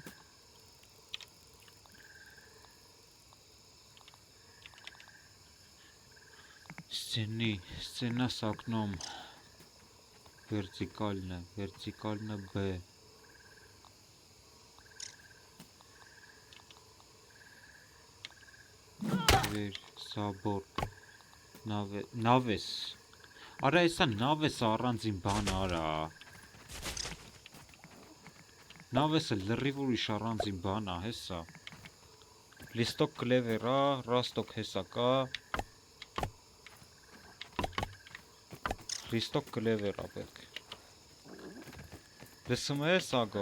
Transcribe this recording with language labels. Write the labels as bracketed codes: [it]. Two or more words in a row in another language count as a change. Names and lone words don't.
[ru] Стена с окном вертикально Б. Дверь, собор, навес. [hy] Արա եսա նավես առանձին բան արա։ Նավեսը լրիվ ուրիշ առանձին բան ա, հեսա։ [ru] листок клевер [hy] ա, ռաստոկ հեսա կա։ [ru] листок клевер [hy] ա պետք։ Լսում ես ագո։